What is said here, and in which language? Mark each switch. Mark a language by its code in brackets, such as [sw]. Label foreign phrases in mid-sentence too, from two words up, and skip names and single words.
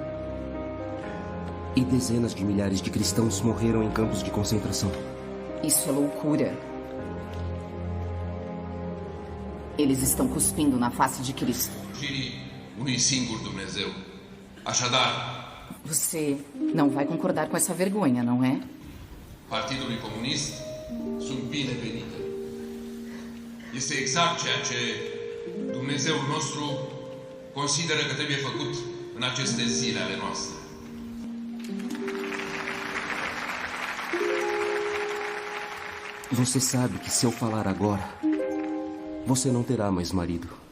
[pt] E dezenas de milhares de cristãos morreram em campos de concentração. Isso é loucura. Eles estão cuspindo na face de Cristo. Você não vai concordar com essa vergonha, não é? [ro] Partidul Comunist sunt binevenite. Este exact ceea ce Dumnezeul nostru consideră că trebuie făcut în aceste zile ale noastre. [pt] Você sabe que se eu falar agora, você não terá mais marido.